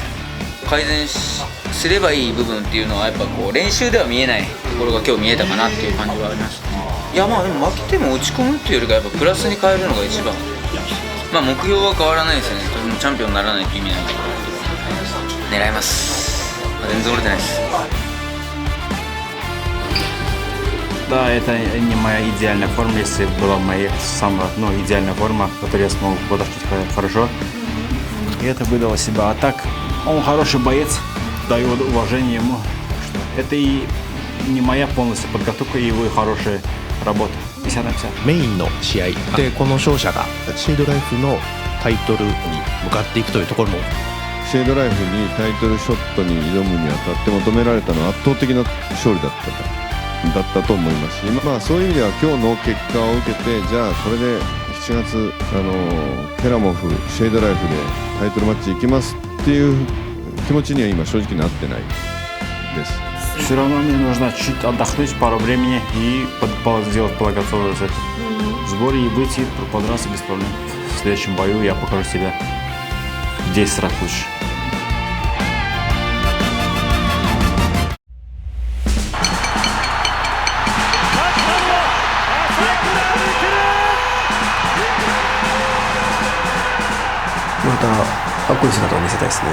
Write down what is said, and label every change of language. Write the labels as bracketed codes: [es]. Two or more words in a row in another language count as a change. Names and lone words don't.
[ja] 改善すればいい部分っていうのはやっぱこう練習では見えないところが今日見えたかなっていう感じはありました。いやまあでも負けても落ち込むっていうよりかやっぱプラスに変えるのが一番。まあ目標は変わらないですよね。チャンピオンにならないという意味なんで狙います。全然折れてないです。 [ru] Да, это не моя идеальная форма, если была моя самая, идеальная форма, которую я смог подошить хорошо. И это выдало себя. А так, он хороший боец, даю уважение ему. Это и не моя полностью подготовка, и его хорошая работа. 50 на 50. [ja] メインの試合でこの勝者がシェードライフのタイトルに向かっていくというところもシェードライフにタイトルショットに挑むにあたって求められたのは圧倒的な勝利だったと思いますし、まあ、そういう意味では今日の結果を受けてじゃあそれで7月ケラモフシェードライフでタイトルマッチ行きますっていう気持ちには今正直なってないです。 [ru] Все равно мне нужно чуть отдохнуть, пару времени и сделать подготовку в сборе и выйти, подраться без проблем. В следующем бою я покажу себя в 10 раз лучше. [ja] またかっこいい姿を見せたいですね。